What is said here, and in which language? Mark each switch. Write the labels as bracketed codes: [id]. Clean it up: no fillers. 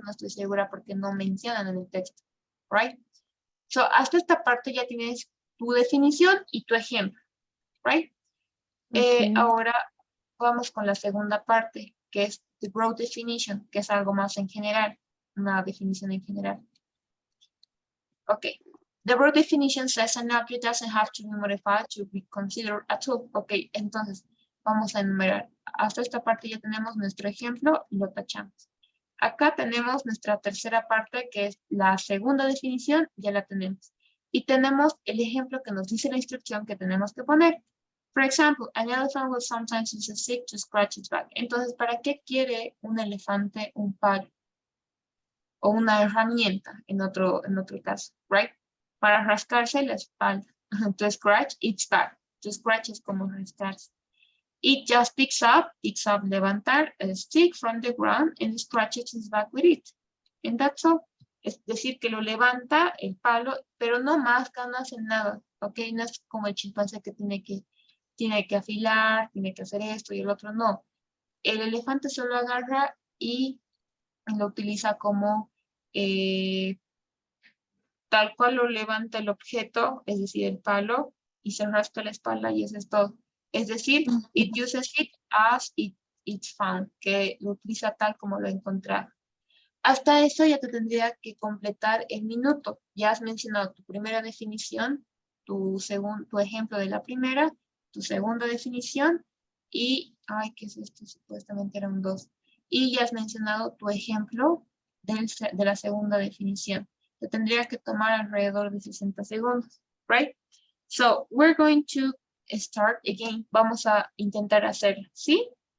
[es] No estoy segura porque no mencionan en el texto, [en] right? So, [es] hasta esta parte ya tienes tu definición y tu ejemplo, [en] right? Okay. [es] Ahora vamos con la segunda parte, que es [en] the broad definition, [es] que es algo más en general, una definición en general. [en] Okay. The broad definition says an object doesn't have to be modified to be considered a tool. [es] Ok, entonces vamos a enumerar. Hasta esta parte ya tenemos nuestro ejemplo y lo tachamos. Acá tenemos nuestra tercera parte, que es la segunda definición, ya la tenemos. Y tenemos el ejemplo que nos dice la instrucción que tenemos que poner. [en] For example, an elephant will sometimes use a stick to scratch its back. [es] Entonces, ¿para qué quiere un elefante un palo? O una herramienta en otro caso, [en] right? [es] Para rascarse la espalda. [en] To scratch its back. To scratch [es] es como rascarse. [en] It just picks up, [es] levantar [en] a stick from the ground and scratches his back with it. And that's all. [es] Es decir, que lo levanta el palo, pero no masca, no hace nada, ¿ok? No es como el chimpancé que tiene que afilar, tiene que hacer esto y el otro no. El elefante solo agarra y lo utiliza como tal cual lo levanta el objeto, es decir, el palo, y se rasca la espalda y eso es todo. Es decir, [en] it uses it as it's found, [es] que lo utiliza tal como lo encontrado. Hasta eso ya te tendría que completar el minuto. Ya has mencionado tu primera definición, tu ejemplo de la primera, tu segunda definición y, ay, ¿qué es esto? Supuestamente eran dos. Y ya has mencionado tu ejemplo de la segunda definición. Te tendría que tomar alrededor de 60 segundos, [en] right? So, we're going to start again. [es] Vamos a intentar hacerlo, ¿sí?